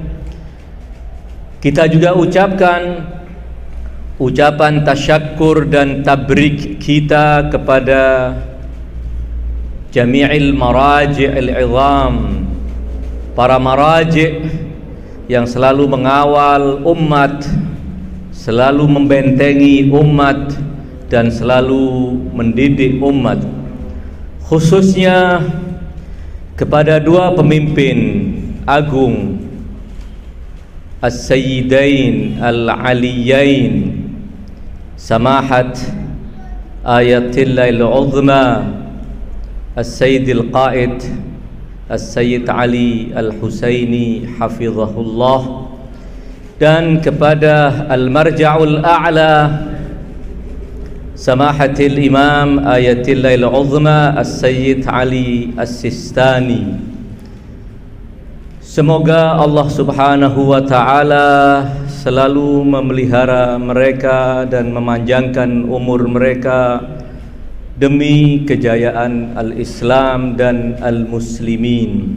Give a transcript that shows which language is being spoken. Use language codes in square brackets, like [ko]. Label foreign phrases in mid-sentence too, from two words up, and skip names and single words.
[id] Kita juga ucapkan ucapan tasyakkur dan tabrik kita kepada [ar] جميع المراجع العظام, [id] para maraji' yang selalu mengawal umat, selalu membentengi umat, dan selalu mendidik umat, khususnya kepada dua pemimpin agung, [ar] السيدين العليين [id] Samahat Ayatillahil Uzma As-Sayyidil Qaid As-Sayyid Ali Al-Husaini Hafizahullah, dan kepada Al-Marja'ul A'la Samahatil Imam Ayatillahil Uzma As-Sayyid Ali As-Sistani. Semoga Allah [ar] سبحانه وتعالى [id] selalu memelihara mereka dan memanjangkan umur mereka demi kejayaan al-Islam dan al-Muslimin.